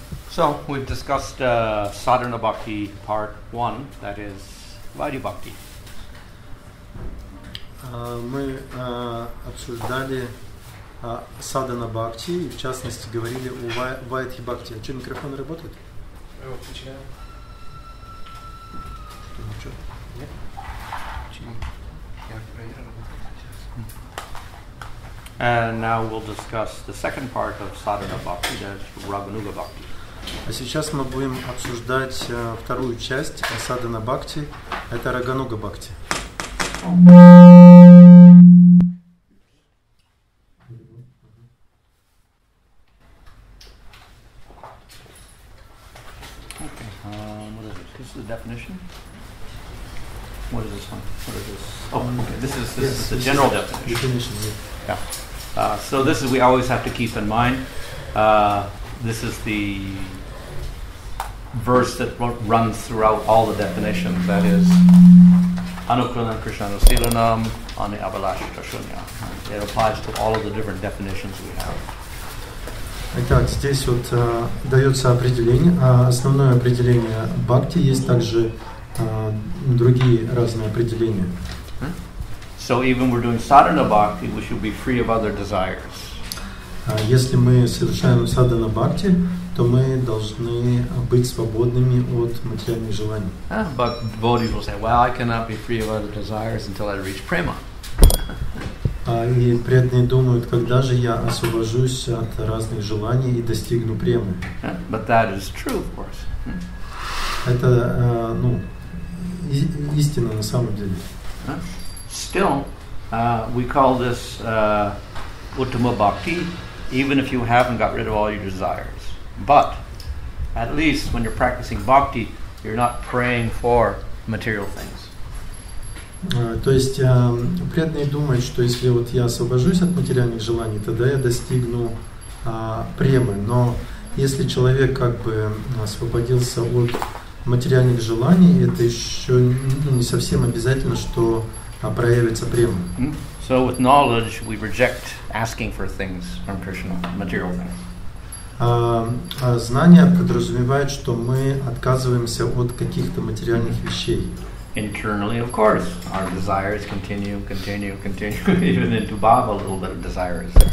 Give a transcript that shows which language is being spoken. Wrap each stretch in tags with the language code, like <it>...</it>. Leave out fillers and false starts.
<en>So we've discussed sadhana bhakti part 1, that is Vaidhi bhakti.</en> <ru>Мы обсуждали садхана бхакти, и в частности говорили о вайдхи бхакти. А что, микрофон работает? Включаю. Что, ничего? Нет? Я проверил, работает сейчас.</ru> <en>And now we'll discuss the second part of sadhana bhakti, that's Raganuga bhakti.</en> <ru>А сейчас мы будем обсуждать вторую часть садхана бхакти, это Рагануга бхакти.</ru> <en>What is it? This is the definition. What is this one? What is this? Oh, okay. This is the general definition. Yeah. So this is, we always have to keep in mind. This is the verse that runs throughout all the definitions. That is,</en> <sa>Anukulam Krishnanu Silanam Ani Abalashita Shunya.</sa> <en>It applies to all of the different definitions we have.</en> <ru>Итак, здесь вот дается определение, основное определение бхакти, есть также другие разные определения.</ru> <en>So even we're doing sadhana bhakti, we should be free of other desires.</en> <ru>Если мы совершаем садхана бхакти, то мы должны быть свободными от материальных желаний.</ru> <en>But devotees will say, well, I cannot be free of other desires until I reach prema.</en> <ru>И преданные думают, когда же я освобожусь от разных желаний и достигну премы.</ru> <en>But that is true, of course.</en> <ru>Это истина на самом деле.</ru> <en>Still, we call this Uttama Bhakti, even if you haven't got rid of all your desires. But at least when you're practicing bhakti, you're not praying for material things.</en> <ru>То есть преданные думают, что если вот я освобожусь от материальных желаний, тогда я достигну премы. Но если человек как бы освободился от материальных желаний, это еще не совсем обязательно, что проявится према.</ru> <en>So with knowledge, we reject asking for things from Krishna, material things.</en> <ru>Знание подразумевает, что мы отказываемся от каких-то материальных вещей.</ru> <en>Internally, of course, our desires continue, even into bhava, a little bit of desires.</en>